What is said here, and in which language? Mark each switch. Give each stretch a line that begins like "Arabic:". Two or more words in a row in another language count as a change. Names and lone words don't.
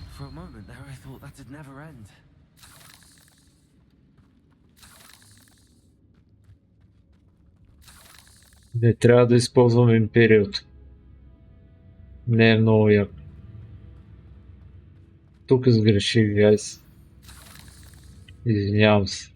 English: a moment there, I thought that'd never end.
Bulgarian: Не трябва да използваме империото. Не е много яко. Тук сгреших, гайс. Извинявам се.